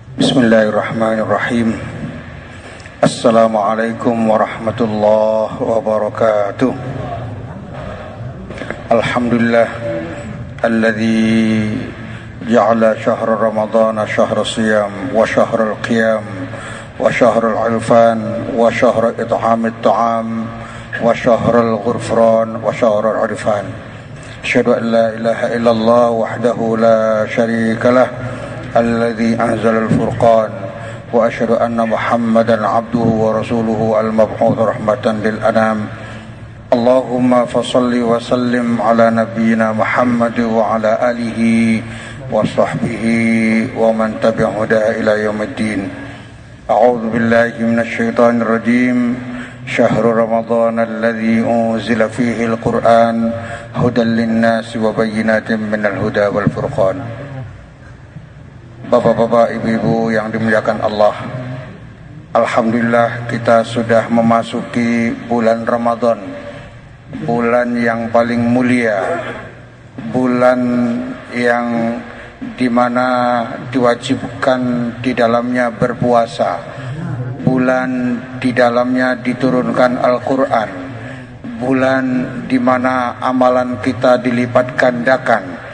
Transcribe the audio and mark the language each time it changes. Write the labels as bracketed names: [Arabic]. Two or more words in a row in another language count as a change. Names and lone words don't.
[Arabic] بسم الله الرحمن الرحيم. السلام عليكم ورحمة الله وبركاته. الحمد لله الذي جعل شهر رمضان شهر صيام وشهر القيام وشهر العرفان وشهر إطعام الطعام وشهر الغفران وشهر العرفان. أشهد أن لا إله إلا الله وحده لا شريك له الذي أنزل الفرقان وأشهد أن محمدا عبده ورسوله المبعوث رحمة للأنام. اللهم فصل وسلم على نبينا محمد وعلى آله وصحبه ومن تبعه إلى يوم الدين. أعوذ بالله من الشيطان الرجيم. شهر رمضان الذي أنزل فيه القرآن هدى للناس وبينات من الهدى والفرقان. [Indonesian] Bapak-bapak, ibu-ibu yang dimuliakan Allah, alhamdulillah kita sudah memasuki bulan Ramadan, bulan yang paling mulia, bulan yang dimana diwajibkan di dalamnya berpuasa, bulan di dalamnya diturunkan Al-Quran, bulan dimana amalan kita dilipat gandakan.